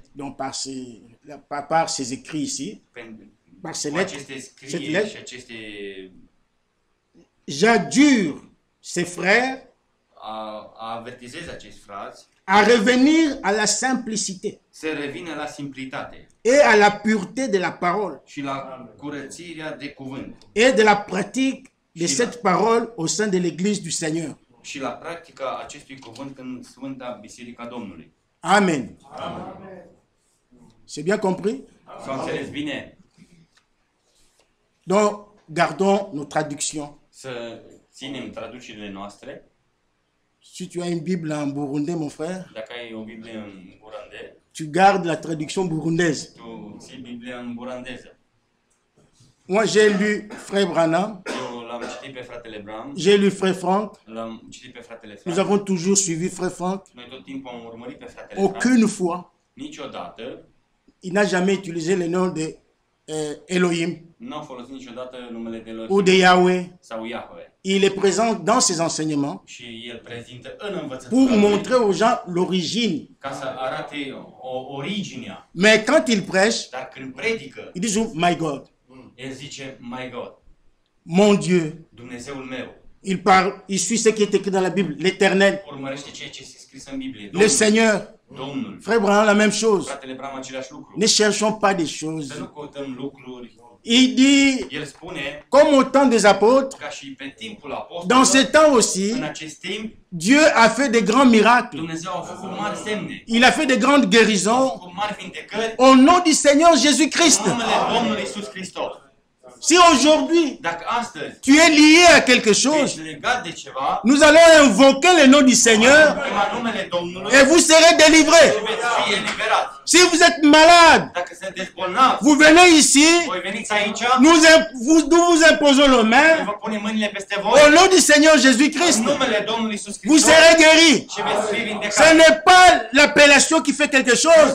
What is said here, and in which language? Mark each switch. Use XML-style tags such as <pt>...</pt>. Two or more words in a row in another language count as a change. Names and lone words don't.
<fr>donc par ses écrits ici, par ces</fr> <ro>cu</ro> <fr>lettres,</fr> <ro>aceste</ro> <fr>cette</fr> <ro>scrieri</ro> <fr>lettre,</fr> <ro>și aceste</ro> <fr>j'adjure ses frères</fr> <ro>a avertizez acești frați</ro> <fr>à revenir à la simplicité</fr> <ro>să revină la simplitate</ro> <fr>et à la pureté de la parole</fr> <ro>și la curățirea de cuvânt</ro> <fr>et de la pratique de cette parole au sein de l'Église du Seigneur.</fr> <ro>și la practica acestui cuvânt în Sfânta Biserica Domnului.</ro> <fr>Amen. C'est bien compris?</fr> <ro>S-au înțeles bine?</ro> <fr>Donc, gardons nos traductions.</fr> <ro>Să ținem traducerile noastre.</ro> <fr>Si tu as une Bible en burundais, mon frère,</fr> <ro>Dacă ai o Biblie în burandez,</ro> <fr>tu gardes la traduction burundaise.</fr> <ro>tu ții Biblia în burandeză.</ro> <fr>Moi, j'ai lu Frère Branham,</fr> <ro>Eu l-am citit pe fratele Bram,</ro> <fr>j'ai lu Frère Franck.</fr> <ro>l-am citit pe fratele</ro> <fr>Nous</fr> <ro>Frank.</ro> <fr>avons toujours suivi Frère Franck.</fr> <ro>Noi tot timpul am urmărit pe fratele Frank.</ro> <fr>Aucune fois,</fr> <ro>Niciodată</ro> <fr>il n'a jamais utilisé le nom de Elohim</fr> <ro>nu au folosit niciodată numele de</ro> <fr>ou</fr> <ro>lor</ro> <fr>de Yahweh.</fr> <ro>sau Yahweh.</ro> <fr>Il est présent dans ses enseignements</fr> <ro>Și el prezintă în</ro> <fr>pour</fr> <ro>învățătura lui</ro> <fr>montrer aux gens l'origine.</fr> <ro>ca să arate originea.</ro> <fr>Mais quand il prêche,</fr> <ro>Dar când predică,</ro> <fr>il dit toujours,</fr> <en>My God,</en> <ro>el zice,</ro> <en>My God,</en> <fr>mon Dieu.</fr> <ro>Dumnezeul meu.</ro> <fr>Il parle, il suit ce qui est écrit dans la Bible, l'Éternel,</fr> <ro>Urmărește ceea ce este scris în Biblie.</ro> <fr>le</fr> <ro>Domnul,</ro> <fr>Seigneur.</fr> <ro>Domnul.</ro> <fr>Frère Branham, la même chose.</fr> <ro>Fratele Bram același lucru.</ro> <fr>Ne cherchons pas des choses.</fr> <ro>Să nu căutăm lucruri.</ro> <fr>Il dit,</fr> <ro>El spune,</ro> <fr>comme au temps des apôtres,</fr> <ro>ca și pe timpul</ro> <fr>dans ce</fr> <ro>apostolilor,</ro> <fr>temps aussi,</fr> <ro>în acest timp,</ro> <fr>Dieu a fait de grands miracles.</fr> <ro>Dumnezeu a făcut mari semne.</ro> <fr>Il a fait de grandes</fr> <ro>A</ro> <fr>guérisons</fr> <ro>făcut mari vindecări</ro> <fr>au nom du Seigneur</fr> <ro>în</ro> <fr>Jésus-Christ.</fr> <ro>numele Domnului Iisus Hristos.</ro> <fr>Si aujourd'hui,</fr> <ro>Dacă astăzi</ro> <fr>tu es lié à quelque chose,</fr> <ro>ești legat de ceva,</ro> <fr>nous allons invoquer le nom du Seigneur</fr> <ro>chema numele Domnului</ro> <fr>et vous serez délivrés.</fr> <ro>și veți fi eliberați.</ro> <fr>Si vous êtes malade,</fr> <ro>Dacă sunteți bolnavi,</ro> <fr>vous venez ici,</fr> <ro>voi veniți aici,</ro> <fr>nous vous imposons les</fr> <ro>noi</ro> <fr>mains</fr> <ro>vă punem mâinile peste</ro> <fr>au</fr> <ro>voi,</ro> <fr>nom du Seigneur</fr> <ro>în</ro> <fr>Jésus-Christ.</fr> <ro>numele Domnului Iisus</ro> <fr>Vous</fr> <ro>Hristos</ro> <fr>serez guéris.</fr> <ro>și veți fi</ro> <fr>Ce</fr> <ro>vindecați.</ro> <fr>n'est pas l'appellation qui fait quelque chose,</fr>